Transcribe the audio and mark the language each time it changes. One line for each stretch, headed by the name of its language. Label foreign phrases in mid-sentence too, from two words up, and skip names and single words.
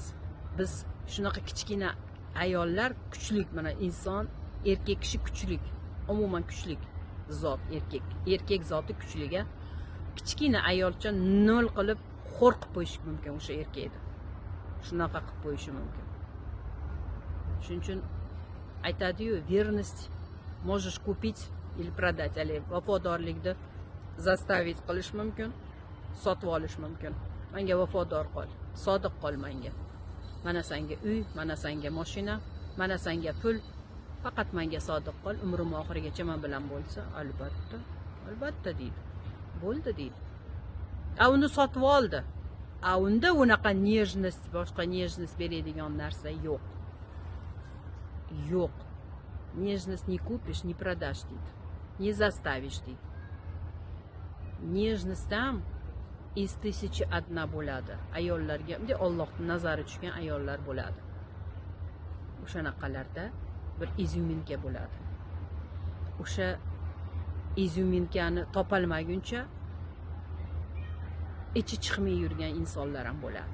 Uzbek: Biz shunaqa kichkina ayollar kuchlik, mana inson, erkak kishi kuchlik, umuman kuchlik zot erkak zoti kuchliga. Kichkina ayolcha nol qilib xo'r qilib qo'yish mumkin o'sha erkakni. Shunaqa qilib qo'yishi mumkin. Shuning uchun aytadi-yu,
Russian: verность можешь купить или продать,
Uzbek: ali vafodorlikni zastavить qilish mumkin, sotib olish mumkin. Menga vafodor qol, sodiq qol menga. Mana senga uy, mana senga mashina, mana senga pul. Faqat menga sodiq qol, umrim oxirigacha men bilan bo'lsa, albatta deydi. Bo'ldi deydi. Uni sotib oldi. Unda unaqa nежность, boshqa nежность beradigan narsa yo'q. Yo'q.
Russian: Нежность не купишь, не продашь deydi. Не заставишь
Uzbek: deydi. Нежность ham из 1001 bo'ladi. Ayollarga, bunday Allohning nazari tushgan ayollar bo'ladi. O'shanaqalarda bir izuminka bo'ladi. O'sha izuminkani topolmaguncha ichi chiqmay yurgan insonlar ham bo'ladi.